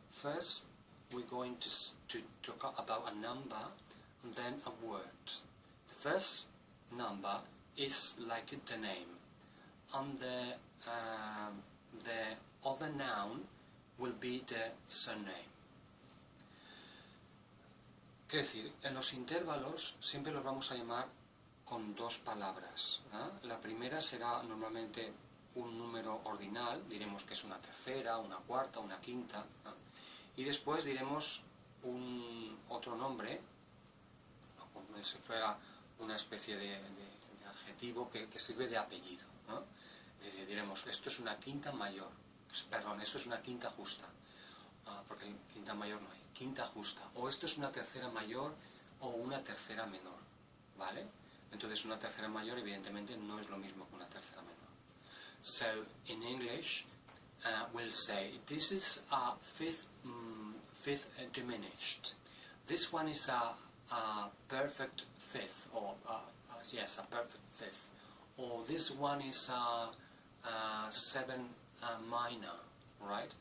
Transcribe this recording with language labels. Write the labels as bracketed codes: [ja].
[en] First, we're going to talk about a number and then a word. The first number is like the name, and the other noun will be the surname. [es] Quiere decir, en los intervalos siempre los vamos a llamar con dos palabras. La primera será normalmente un número ordinal, diremos que es una tercera, una cuarta, una quinta, y después diremos otro nombre, como si fuera una especie de adjetivo que sirve de apellido. Es decir, diremos, esto es una quinta mayor, perdón, esto es una quinta justa, porque quinta mayor no hay, quinta justa, o esto es una tercera mayor o una tercera menor, ¿vale? Entonces una tercera mayor evidentemente no es lo mismo que una tercera menor. [en] So in English we'll say this is a fifth diminished. This one is a perfect fifth, or yes, a perfect fifth. Or this one is a seven minor, right?